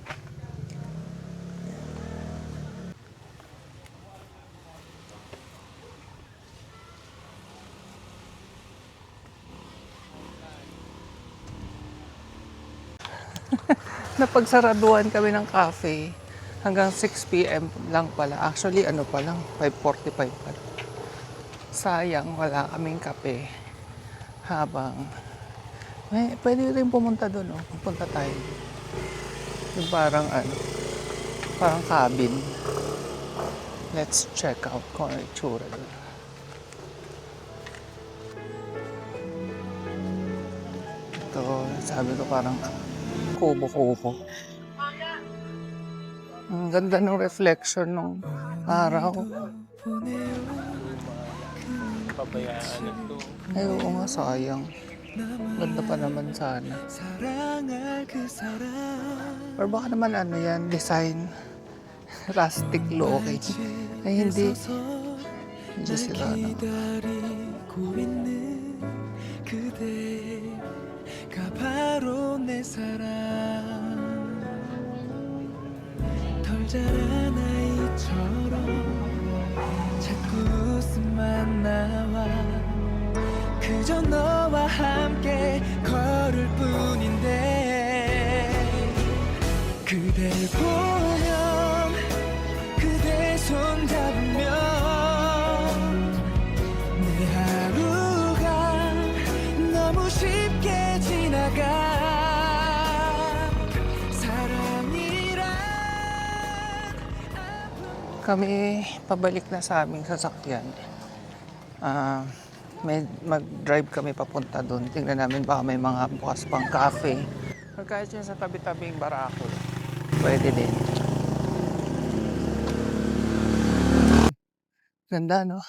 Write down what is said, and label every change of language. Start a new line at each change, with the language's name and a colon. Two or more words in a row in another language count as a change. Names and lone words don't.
Filipino: Napagsaraduhan kami ng cafe hanggang 6 p.m. lang pala. Actually, ano pa lang, 5:45 pala. Sayang, wala kaming kape. Habang, pwede rin pumunta doon, oh. Pupunta tayo. Yung parang parang cabin.
English: Let's check out
Filipino: kung ano itsura doon. Ito, sabi ko parang kubo-kubo. Ang ganda ng reflection ng araw. Pabayaan na to. Ay, oo nga, sayang. Ganda pa naman sana. Or baka naman yan, design.
English: Rustic looking.
Filipino: Ay, hindi. Hindi sila,
Korean: 바로 내 사랑 덜 자란 아이처럼 자꾸 웃음만 나와 그저 너와 함께 걸을 뿐인데 그댈 보면 그대 손 잡으면 내 하루가 너무 쉽게 지나가 사랑이란
Filipino: Kami pabalik na sa aming sasakyan. May mag-drive kami papunta doon. Tingnan namin baka may mga bukas pang cafe. Or kahit yun sa tabi-tabing barako. Pwede din. Ganda, no?